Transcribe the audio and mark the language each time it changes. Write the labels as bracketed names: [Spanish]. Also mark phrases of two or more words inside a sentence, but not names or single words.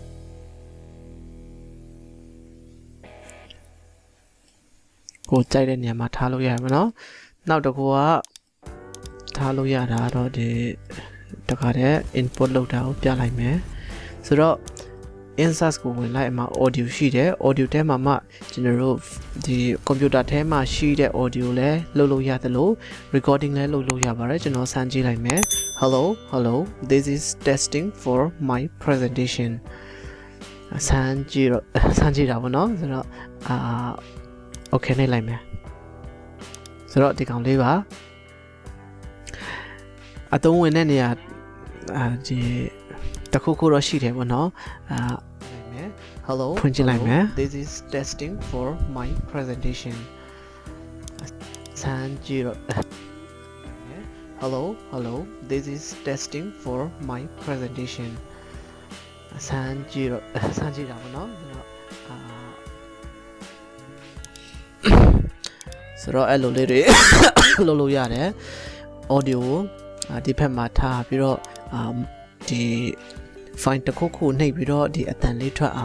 [Burmese] ကိုကြိုက်တဲ့နေရာမှာထားလို့ရပါတော့နောက်တစ်ခုကထားလို့ရတာတော့ဒီတခါတည်း input လုပ် တာကိုပြလိုက်မယ်ဆိုတော့ insert ကိုဝင်လိုက်အမှ audio ရှိတယ် audio ထဲမှာမှကျွန်တော်တို့ဒီ computer ထဲမှာရှိတဲ့ audio လဲလုပ်လို့ရတယ်လို့ recording လဲလုပ်လို့ရပါတယ်ကျွန်တော်စမ်းကြည့်လိုက်မယ် [English] hello this is testing for my presentation [Burmese] စမ်းကြည့်တာပေါ့နော်ဆိုတော့okay နေလိုက်မယ်ဆိုတော့ဒီကောင်လေးပါ အသုံးဝင်တဲ့နေရာဒီတခုခုတော့ရှိတယ်ပေါ့နော်hello ဖွင့်ကြည့်လိုက်မယ် [English] this is testing for my presentation [Burmese] စမ်းကြည့်တော့ [English] hello this is testing for my presentation [Burmese] စမ်းကြည့်တာပေါ့နော်ဆိုတော့အဲ့လိုလေးတွေလုပ်လို့ရတယ် audio ဒီဘက်မှာထားပြီးတော့ဒီ file တစ်ခုခုနှိပ်ပြီးတော့ဒီအတန်လေးထွက်